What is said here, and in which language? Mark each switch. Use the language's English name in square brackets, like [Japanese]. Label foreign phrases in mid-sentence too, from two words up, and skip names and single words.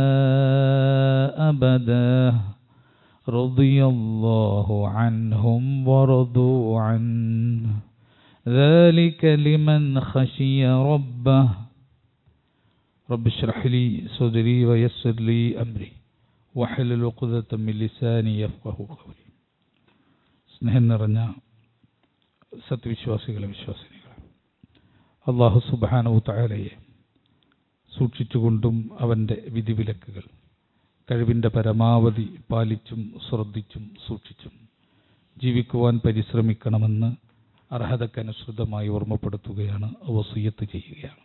[Arabic] أبدا رضي الله عنهم ورضوا عنه ذلك لمن خشي ربه رب اشرح لي صدري ويسر لي أمري واحلل عقدة من لساني يفقهوا قولي. [Malayalam] സ്നേഹം നിറഞ്ഞ സത്യവിശ്വാസികളെ വിശ്വാസിനികളെ, അല്ലാഹു [Arabic] سبحانه تعالى [Malayalam] സൂക്ഷിച്ചുകൊണ്ടും അവൻ്റെ വിധിവിലക്കുകൾ കഴിവിൻ്റെ പരമാവധി പാലിച്ചും ശ്രദ്ധിച്ചും സൂക്ഷിച്ചും ജീവിക്കുവാൻ പരിശ്രമിക്കണമെന്ന് അർഹതക്കനുസൃതമായി ഓർമ്മപ്പെടുത്തുകയാണ്, വസിയ്യത്ത് ചെയ്യുകയാണ്.